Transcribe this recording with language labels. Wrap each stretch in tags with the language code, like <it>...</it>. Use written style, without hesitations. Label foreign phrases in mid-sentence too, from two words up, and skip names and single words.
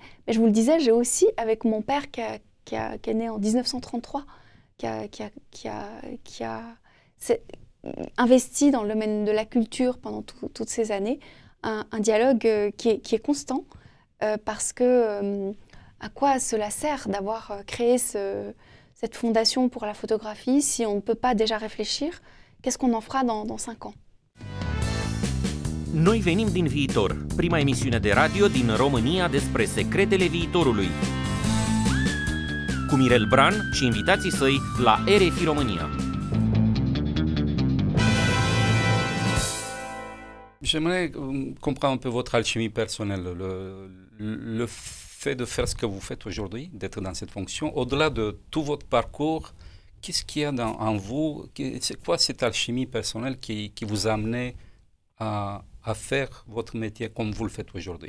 <fr>Mais je vous le disais, j'ai aussi, avec mon père qui est né en 1933, qui a investi dans le domaine de la culture pendant toutes ces années, un dialogue qui est constant, parce que à quoi cela sert d'avoir créé cette fondation pour la photographie si on ne peut pas déjà réfléchir? Qu'est-ce qu'on en fera dans 5 ans?</fr> <ro>Noi venim din viitor, prima emisiune de radio din România despre secretele viitorului. Cu Mirel Bran și invitații săi la RFI România.</ro> <fr>J'aimerais comprendre un peu votre alchimie personnelle, le fait de faire ce que vous faites aujourd'hui, d'être dans cette fonction, au-delà de tout votre parcours, qu'est-ce qu'il y a en vous, c'est quoi cette alchimie personnelle qui vous a amené à faire votre métier comme vous le faites aujourd'hui?</fr>